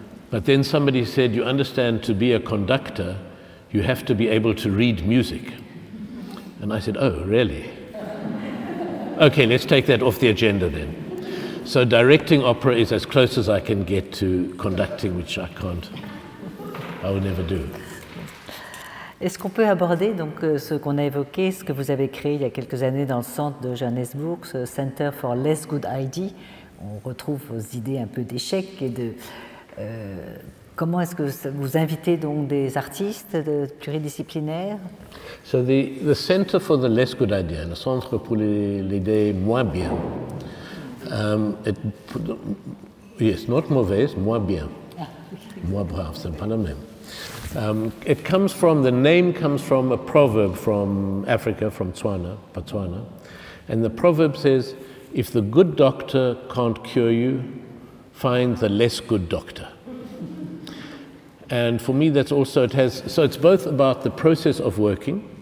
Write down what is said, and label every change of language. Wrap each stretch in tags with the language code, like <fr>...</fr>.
<en>But then somebody said, you understand, to be a conductor, you have to be able to read music. And I said, oh, really? Okay, let's take that off the agenda then. So directing opera is as close as I can get to conducting, which I will never do.</en> <fr>Est-ce qu'on peut aborder donc ce qu'on a évoqué, ce que vous avez créé il y a quelques années dans le centre de Johannesburg, ce Center for Less Good Ideas? On retrouve vos idées un peu d'échec et de... comment est-ce que vous invitez donc des artistes pluridisciplinaires?</fr> <en>So the Center for the Less Good Idea,</en> <fr>le Centre pour l'idée moins bien.</fr> <en>Yes, not</en> <fr>mauvaise, moins bien. Moins brave, c'est pas le même.</fr> <en>The name comes from a proverb from Africa, from Botswana. And the proverb says, if the good doctor can't cure you, find the less good doctor. And for me, that's also, so it's both about the process of working.</en>